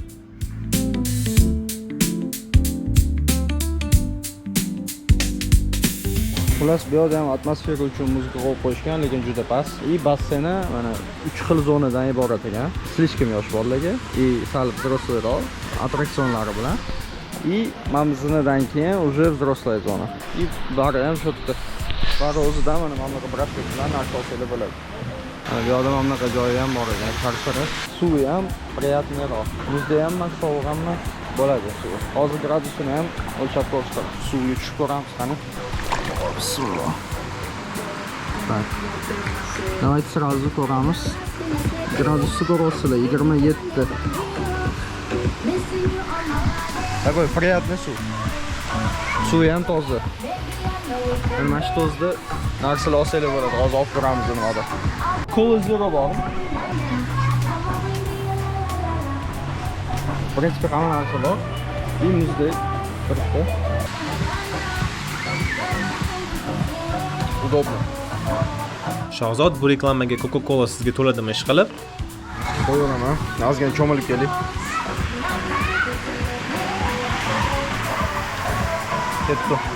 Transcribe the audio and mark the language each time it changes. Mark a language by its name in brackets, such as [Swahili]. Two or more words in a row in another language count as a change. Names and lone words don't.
[Uzbek] Xullas, bu yerda ham atmosfera uchun muzika qo'yib qo'yishgan, lekin juda past. Basseyni mana 3 xil zonadan iborat ekan. Slishkim yosh bolalarga, sal взрослыйroq attraksionlari bilan. Mamzinidan keyin [Russian] уже взрослая [Uzbek] zona. Bari ham shu yerda. Bari o'zidan mana bunaqa braslet bilan narsa olsanglar bo'ladi. Bu yerda mana bunaqa joyi ham bor ekan, qarshara. Suvi ham приятныйroq. Muzda ham emas, sovuq ham emas bo'ladi suvi. Hozir gradusini ham o'lchab ko'rishdi. Suvga tushib ko'ramiz qani. Bismillah. [Russian] Так. Давайте сразу [Uzbek] ko'ramiz. Gradusni ko'rasizlar, 27. [Russian] Такой приятный суv. [Uzbek] Suvi ham toza. Mana shu tozda narsalar olsanglar bo'ladi. Hozir olib ko'ramiz nimada. Cola Zero bor. [Russian] В принципе, [Uzbek] hamma narsa bor. Muzdek turibdi. Udobno. Shahzod, bu reklamaga Coca-Cola sizga to'ladimi ish qilib? Qo'yaman. Ozgina cho'milib keling. Ketdi.